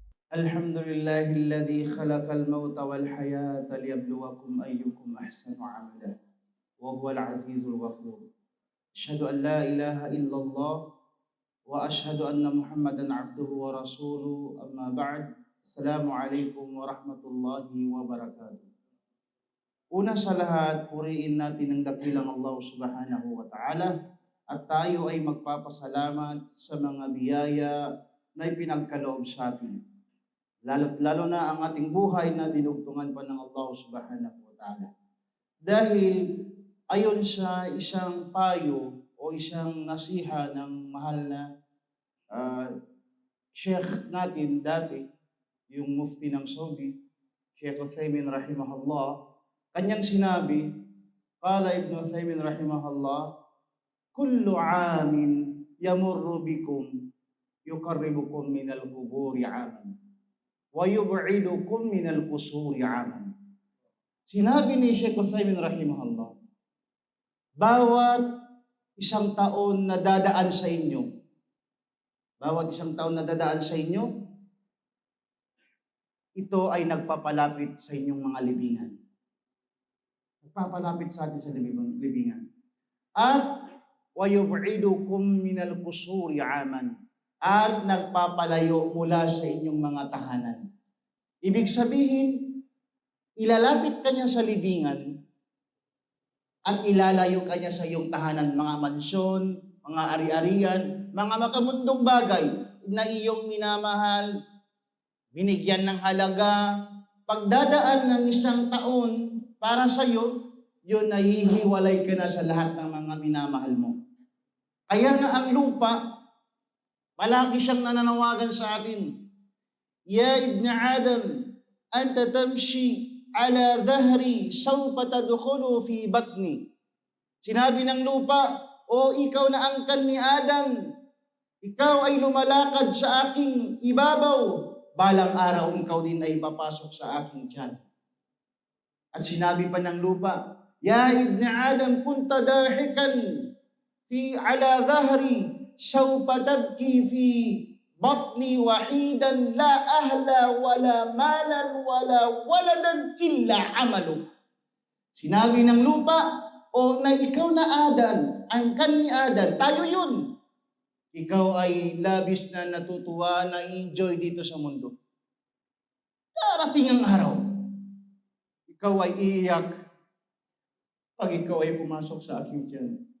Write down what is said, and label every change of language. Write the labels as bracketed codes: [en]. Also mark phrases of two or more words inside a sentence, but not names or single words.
[ar] الحمد لله الذي خلق الموت والحياة ليبلوكم أيكم أحسن عملا وهو العزيز الغفور. أشهد أن لا إله إلا الله وأشهد أن محمدا عبده ورسوله. أما بعد. السلام عليكم ورحمة الله وبركاته. [tl] Una sa lahat, puriin natin ang dakilang Allah [ar] سبحانه وتعالى [tl] at tayo ay magpapasalamat sa mga biyaya na ipinagkaloob sa atin. Lalo na ang ating buhay na dinugtungan pa ng Allah [ar] سبحانه وتعالى. [tl] Dahil ayon sa isang payo o isang nasiha ng mahal na Sheikh natin dati, yung mufti ng Saudi, Sheikh Uthaymin rahimahullah, kanyang sinabi, [ar] قال ابن عثيمين رحمه الله، كل عام يمر بكم يقربكم من القبور عاما ويبعدكم من القصور عاما. [tl] Sinabi ni Sheikh Uthaymin rahimahullah, bawat isang taon na dadaan sa inyo, ito ay nagpapalapit sa inyong mga libingan. Nagpapalapit sa atin sa libingan. [ar] At وَيُبْعِدُكُمْ مِنَ الْقُصُورِ عَامًا, [tl] at nagpapalayo mula sa inyong mga tahanan. Ibig sabihin, ilalapit ka niya sa libingan at ilalayo ka niya sa iyong tahanan, mga mansyon, mga ari-arian, mga makamundong bagay na iyong minamahal, binigyan ng halaga. Pagdadaan ng isang taon para sa iyo, yun ay hihiwalay ka na sa lahat ng mga minamahal mo. Kaya nga ang lupa, palagi siyang nananawagan sa atin. [ar] يا ابن آدم، أنت تمشي على ظهري، سوف تدخل في بطني. [tl] Sinabi ng lupa, o ikaw na angkan ni Adam, ikaw ay lumalakad sa aking ibabaw, balang araw ikaw din ay papasok sa aking tiyan. At sinabi pa ng lupa, [ar] يا ابن آدم، كنت ضاحكا في على ظهري، سوف تبكي في بطني وحيدا، لا أهلا ولا مالا ولا ولدا إلا عملك. [tl] Sinabi ng lupa, o na ikaw na Adan, angkan ni Adan, tayo yun. Ikaw ay labis na natutuwa, na enjoy dito sa mundo. Darating ang araw, ikaw ay iiyak pag ikaw ay pumasok sa aking tiyan.